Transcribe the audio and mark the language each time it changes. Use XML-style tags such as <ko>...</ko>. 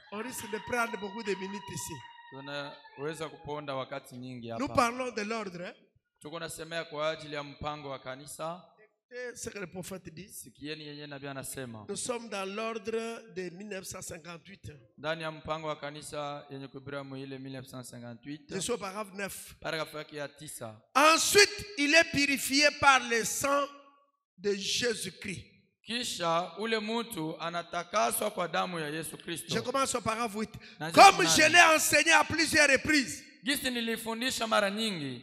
<fr>On risque de prendre beaucoup de minutes ici.</fr> <sw>Tunaweza kuponda wakati nyingi</sw> <fr>Nous</fr> <sw>hapa.</sw> <fr>parlons de l'ordre.</fr> <sw>Tuko nasemea kwa ajili ya mpango wa kanisa.</sw> <fr>ce que le prophète dit.</fr> <sw>Sikieni yenye nabii anasema.</sw> <fr>Nous sommes dans l'ordre de 1958.</fr> <sw>Ndani ya mpango wa kanisa yenye kuhubiriwa mwile 1958.</sw> <fr>Je suis au paragraphe 9.</fr> <sw>Paragrafu yake ya 9.</sw> <fr>Ensuite, il est purifié par le sang de Jésus-Christ.</fr> <sw>Kisha ule mtu anatakaswa kwa damu ya Yesu Kristo.</sw> <fr>Je commence au paragraphe 8. Comme je l'ai enseigné à plusieurs reprises.</fr> <sw>Gisi nilifundisha mara nyingi.</sw>